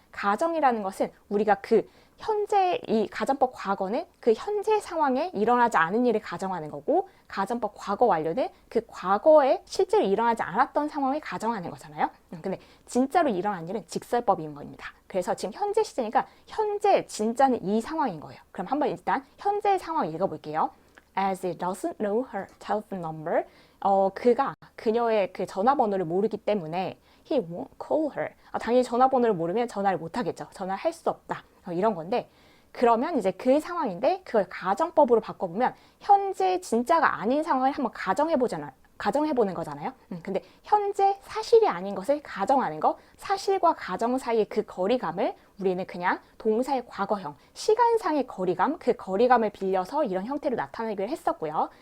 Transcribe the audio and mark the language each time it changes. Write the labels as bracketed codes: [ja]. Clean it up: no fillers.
[ko] 가정이라는 것은 우리가 그 현재 이 가정법 과거는 그 현재 상황에 일어나지 않은 일을 가정하는 거고 가정법 과거 완료는 그 과거에 실제로 일어나지 않았던 상황을 가정하는 거잖아요. 근데 진짜로 일어난 일은 직설법인 겁니다. 그래서 지금 현재 시제니까 현재 진짜는 이 상황인 거예요. 그럼 한번 일단 현재 상황 읽어볼게요. [en] As he doesn't know her telephone number, [ko] 그가 그녀의 그 전화번호를 모르기 때문에 [en] he won't call her. [ko] 당연히 전화번호를 모르면 전화를 못 하겠죠. 전화를 할 수 없다. 이런 건데 그러면 이제 그 상황인데 그걸 가정법으로 바꿔보면 현재 진짜가 아닌 상황을 한번 가정해보는 거잖아요. 근데 현재 사실이 아닌 것을 가정하는 거, 사실과 가정 사이의 그 거리감을 우리는 그냥 동사의 과거형, 시간상의 거리감, 그 거리감을 빌려서 이런 형태로 나타내기로 했었고요.